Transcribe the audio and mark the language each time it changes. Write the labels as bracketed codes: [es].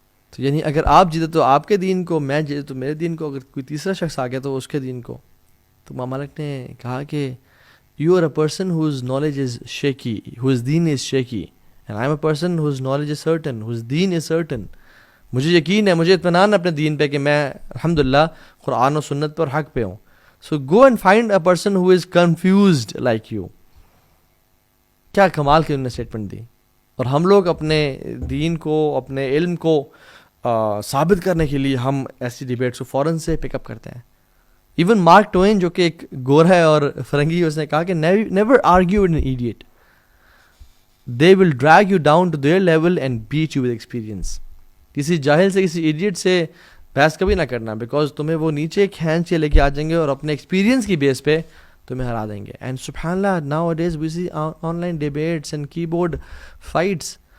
[ur] تو یعنی اگر آپ جیتے تو آپ کے دین کو، میں جیتے تو میرے دین کو، اگر کوئی تیسرا شخص آ گیا تو اس کے دین کو. تو امام مالک نے کہا کہ [en] You are a person whose knowledge is shaky, whose دین is shaky, and I am a person whose knowledge is certain, whose دین is certain. [ur] مجھے یقین ہے، مجھے اطمینان اپنے دین پہ کہ میں الحمدللہ قرآن و سنت پر حق پہ ہوں. [en] So go and find a person who is confused like you. [ur] کیا کمال کی انہوں نے اسٹیٹمنٹ دی. اور ہم لوگ اپنے دین کو، اپنے علم کو ثابت کرنے کے لیے ہم ایسی ڈیبیٹس کو فوراً سے پک اپ کرتے ہیں. ایون مارک ٹوین جو کہ ایک گورا ہے اور فرنگی، اس نے کہا کہ [en] never argue with an idiot. They will drag you down to their level and beat you with experience. [ur] کسی جاہل سے، کسی ایڈیٹ سے بحث کبھی نہ کرنا، بیکاز تمہیں وہ نیچے کھینچ کے لے کے آ جائیں گے اور اپنے ایکسپیرینس کی بیس پہ تمہیں ہرا دیں گے. [en] And سبحان اللہ now it is we see online debates and keyboard fights.